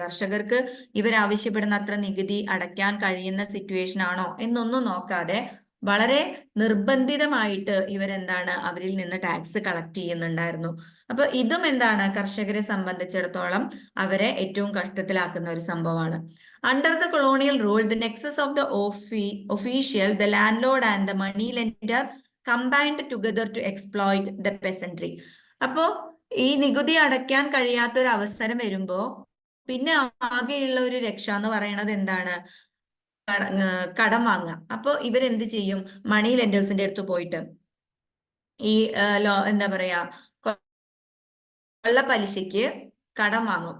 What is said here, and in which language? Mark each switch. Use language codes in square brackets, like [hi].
[ml] കർഷകർക്ക് ഇവരാവശ്യപ്പെടുന്ന അത്ര നികുതി അടയ്ക്കാൻ കഴിയുന്ന സിറ്റുവേഷൻ ആണോ എന്നൊന്നും നോക്കാതെ വളരെ നിർബന്ധിതമായിട്ട് ഇവരെന്താണ് അവരിൽ നിന്ന് ടാക്സ് കളക്ട് ചെയ്യുന്നുണ്ടായിരുന്നു. അപ്പൊ ഇതും എന്താണ് കർഷകരെ സംബന്ധിച്ചിടത്തോളം അവരെ ഏറ്റവും കഷ്ടത്തിലാക്കുന്ന ഒരു സംഭവമാണ്. [en] Under the colonial rule, the nexus of the official, the landlord and the money lender combined together to exploit the peasantry. [ml] അപ്പോ ഈ നികുതി അടയ്ക്കാൻ കഴിയാത്ത ഒരു അവസരം വരുമ്പോ പിന്നെ ആകെയുള്ള ഒരു രക്ഷ എന്ന് പറയുന്നത് എന്താണ്? കടം വാങ്ങുക. അപ്പൊ ഇവരെന്ത് ചെയ്യും? മണി ലെൻഡേഴ്സിന്റെ അടുത്ത് പോയിട്ട് ഈ എന്താ പറയാ കൊള്ള പലിശയ്ക്ക് കടം വാങ്ങും.